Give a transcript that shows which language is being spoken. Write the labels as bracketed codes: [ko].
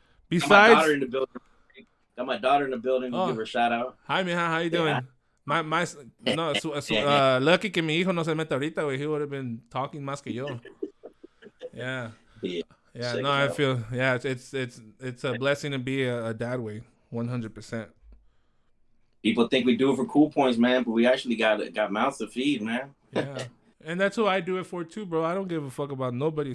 [en] Got my daughter in the building. Got my daughter in the building. We'll give her a shout out. Hi, mija. How you doing? [es] Lucky que mi hijo no se mete ahorita, güey. [en] He would have been talking [es] más que yo. [en] Yeah. Yeah, no, I feel, it's a blessing to be a dad, way, 100%. People think we do it for cool points, man, but we actually got mouths to feed, man. Yeah, and that's who I do it for too, bro. I don't give a fuck about nobody.